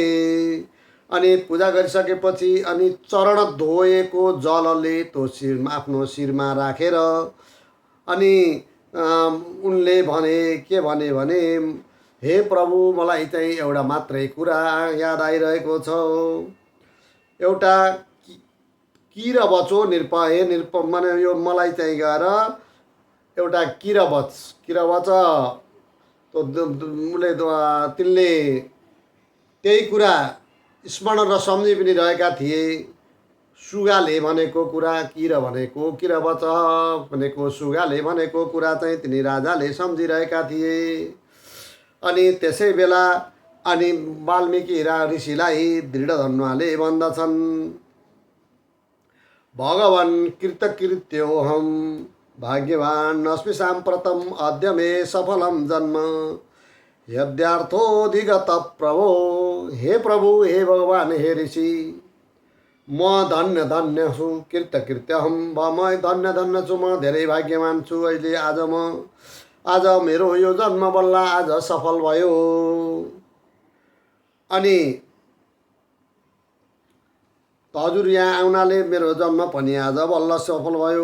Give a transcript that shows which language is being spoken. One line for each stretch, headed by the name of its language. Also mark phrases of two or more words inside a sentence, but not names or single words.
Nepali: अनि पूजा गरिसकेपछि अनि चरण धोएको जलले त्यो आफ्नो शिरमा राखेर अनि उनले के भने हे प्रभु, मलाई चाहिँ एउटा मात्रै कुरा याद आइरहेको छ। एउटा किरबचो नृप, हे नृप, माने यो मलाई चाहिँ गएर एउटा किरबच उसले तिनले त्यही कुरा स्मरण र सम्झि पनि रहेका थिए। सुगाले भनेको कुरा, किरबच भनेको सुगाले भनेको कुरा चाहिँ तिनी राजाले सम्झिरहेका थिए। अनि त्यसै बेला अनि वाल्मीकि ऋषिलाई दृढधनुवाले भन्दछन्, भगवान्
Sanskrit: कृतकृत्योऽहं भाग्यवान् अस्मि साम्प्रतम् अद्य मे सफलं जन्म यद्यार्थोऽधिगत प्रभो।
Nepali: हे प्रभु, हे भगवान्, हे ऋषि, म धन्य छु, कृतकृत्यहं, म धन्य छु, म धेरै भाग्यवान छु। अहिले आज मेरो यो जन्म बल्ल आज सफल भयो। अनि हजुर यहाँ आउनाले मेरो जन्म पनि आज बल्ल सफल भयो।